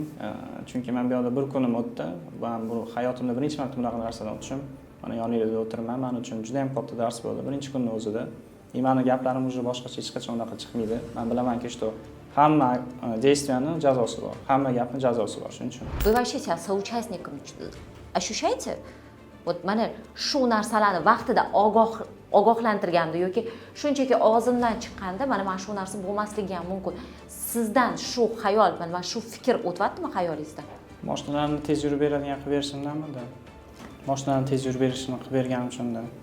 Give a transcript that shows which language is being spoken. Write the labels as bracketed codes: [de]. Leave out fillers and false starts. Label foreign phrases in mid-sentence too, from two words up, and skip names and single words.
[uz] Chunki men bu yerda bir kunim o'tdi. Men bu hayotimda birinchi marta bunaqa narsadan o'tishim. Mana yoningizda o'tirman, men uchun juda ham katta dars bo'ldi. Birinchi kunning o'zida. Meni gaplarim уже boshqacha hech qachon unaqa chiqmaydi. Men bilamanki, что hamma действияning jazosi bor. Hamma gapning jazosi bor, shuning uchun. [ru] Вы вообще себя соучастником ощущаете? [uz] Вот mana shu narsalarni vaqtida ogohlantirganda yoki shunchaki og'zimdan chiqqanda mana shu narsa bo'lmasligi ham mumkin. Sizdan shu xayol, mana shu fikr o'tyaptimi xayolingizdan? Mashinalarni tez yurib beradigan qilib berishimdanmi? Mashinalarni tez yurib berishni qilib berganim uchun-da.